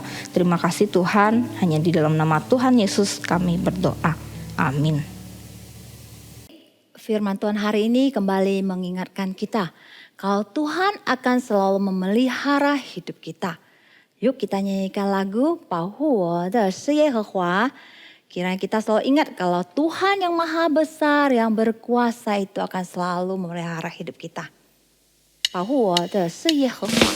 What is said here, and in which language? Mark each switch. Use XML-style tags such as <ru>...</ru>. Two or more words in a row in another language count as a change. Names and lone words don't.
<id>Terima kasih Tuhan, hanya di dalam nama Tuhan Yesus kami berdoa. Amin. Firman Tuhan hari ini kembali mengingatkan kita, kalau Tuhan akan selalu memelihara hidup kita. Yuk kita nyanyikan lagu,</id> <zh>保护我的是耶和华.</zh> <id>Kiranya kita selalu ingat kalau Tuhan yang maha besar, yang berkuasa itu akan selalu memelihara hidup kita.</id> <zh>保护我的是耶和华。</zh>